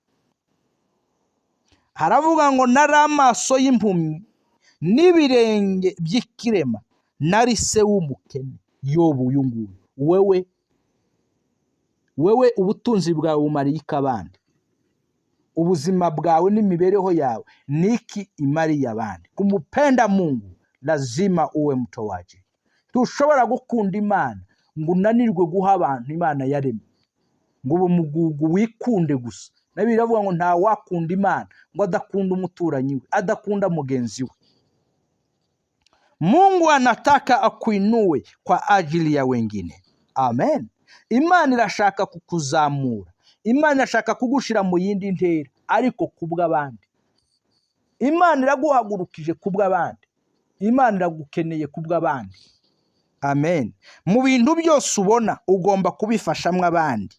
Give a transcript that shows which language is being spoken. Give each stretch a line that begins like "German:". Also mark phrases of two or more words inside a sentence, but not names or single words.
Kinyarwanda: Haravuga ngo nari amaso y'impumyi n'ibirenge by'ikirema, nari se w'umukene. Yobu uyu nguyu, wewe ubutunzi bwawe bumariye abandi, ubuzima bwawe n'imibereho yawe niki imariye abandi?
Swahili: Kumupenda Mungu lazima uwe mtowaji.
Kinyarwanda: Tushobora gukunda Imana ngo unanirwe guha abantu Imana yaremye, ngo umugugu wikunde gusa na Bibiliya iravuga ngo nta wakunda Imana ngo adakunda umuturanyi we, adakunda mugenzi we.
Swahili: Mungu anataka akuinue kwa ajili ya wengine. Amen.
Kinyarwanda: Imana irashaka kukuzamura, Imana irashaka kugushira mu yindi ntera, ariko kubw'abandi. Imana iraguhagurukije kubw'abandi, Imana iragukeneye kubw'abandi. Amen. Mu bintu byose ubona ugomba kubifashamwe abandi.